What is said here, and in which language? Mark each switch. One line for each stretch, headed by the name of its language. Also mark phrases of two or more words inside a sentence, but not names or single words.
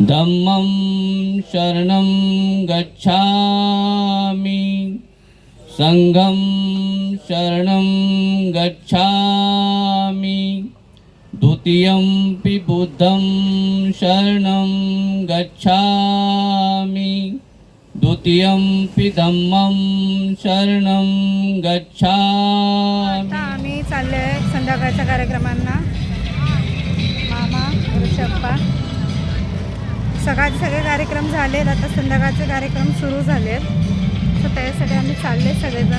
Pali: धम्मं शरणं गच्छामि संघं शरणं गच्छामि द्वितीयंपि बुद्धं शरणं गच्छामि द्वितीयंपि धम्मं शरणं गच्छामि.
Marathi: आता आम्ही चाललोय संध्याकाळच्या कार्यक्रमांना. मामा ऋषप्पा सकाळचे सगळे कार्यक्रम झालेत, आता संध्याकाळचे कार्यक्रम सुरू झालेत. तर त्यासाठी आम्ही चालले सगळेजण.